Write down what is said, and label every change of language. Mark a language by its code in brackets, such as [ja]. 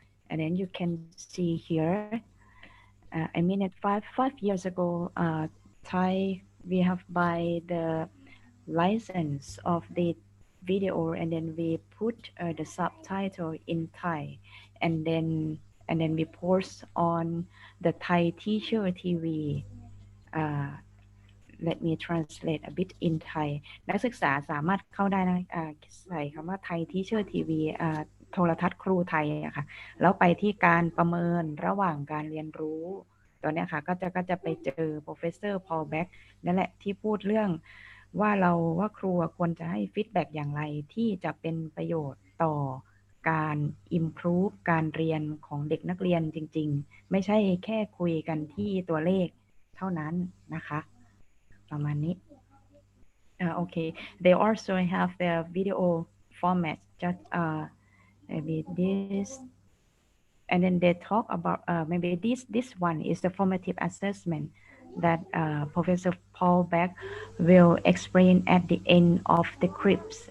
[en] And then you can see here. At 5 years ago, Thai we have buy the license of the video, and then we put the subtitle in Thai, and then we post on the Thai teacher TV. Uh, Let me translate a bit in Thai [th] นักศึกษาสามารถเข้าได้นะใส่คำว่าไทยทีเชอร์ทีวีโทรทัศน์ครูไทยอะค่ะแล้วไปที่การประเมินระหว่างการเรียนรู้ตอนนี้ค่ะก็จะไปเจอ Professor Paul Beck นั่นแหละที่พูดเรื่องว่าครูควรจะให้ฟีดแบ็กอย่างไรที่จะเป็นประโยชน์ต่อ การ improve การเรียนของเด็กนักเรียนจริงๆไม่ใช่แค่คุยกันที่ตัวเลขเท่านั้นนะคะประมาณนี้okay. [en] They also have their video format, just maybe this, and then they talk about maybe this one is the formative assessment that Professor Paul Beck will explain at the end of the clips.